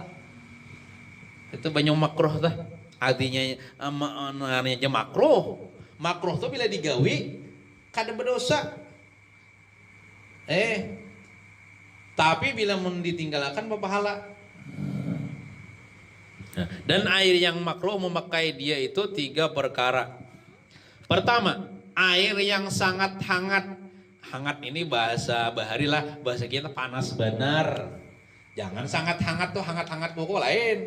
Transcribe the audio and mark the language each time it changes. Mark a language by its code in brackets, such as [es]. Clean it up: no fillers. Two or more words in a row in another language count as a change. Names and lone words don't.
[id] Itu banyak makruh tuh. Artinya namanya aja makruh. [bjn] Makruh tuh bila digawi kada berdosa. [id] Tapi bila mau ditinggalkan berpahala. Dan air yang makruh memakai dia itu 3 perkara. Pertama, air yang sangat hangat. Hangat ini bahasa bahari lah, bahasa kita panas benar. Jangan sangat hangat tuh hangat-hangat pokok lain.